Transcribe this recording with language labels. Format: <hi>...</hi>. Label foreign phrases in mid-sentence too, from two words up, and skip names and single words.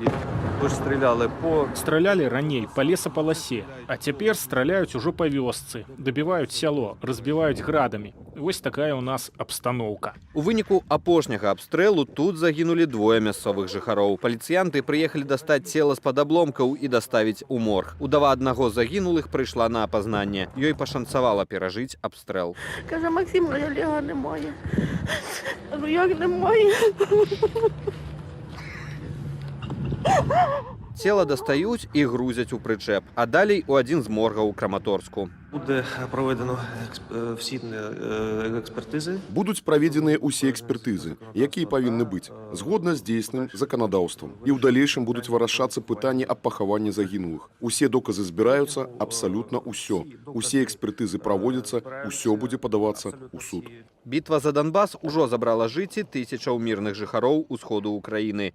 <be>Стралялі раней па лесапаласе, а цяпер страляюць ужо па вёсцы, дабіваюць сяло, разбіваюць градамі. Вось такая ў нас абстаноўка. У выніку апошняга абстрэлу тут загінулі двое мясцовых жыхароў. Паліцыянты прыехалі дастаць цела з-пад абломкаў і даставіць у морг. Удава аднаго з загінулых прыйшла на апазнанне. Ёй пашанцавала перажыць абстрэл.</be> <uk>Каже, Максим, моя ліга немає. Ну як немає?</uk> <be>Цела дастаюць і грузяць у прычэп, а далей у адзін з моргаў у Краматорску.</be> <uk>Буде проведено всі експертизи.</uk> <be>Будуць праведзеныя ўсе экспертызы, якія павінны быць, згодна з дзейсным заканадаўствам. І ў далейшым будуць вырашацца пытанні аб пахаванні загінулых. Усе доказы збіраюцца, абсалютна ўсё. Усе экспертызы праводзяцца, усё будзе падавацца ў суд. Бітва за Донбас ужо забрала жыцці тысячаў мірных жыхароў усходу ўкраіны.</be>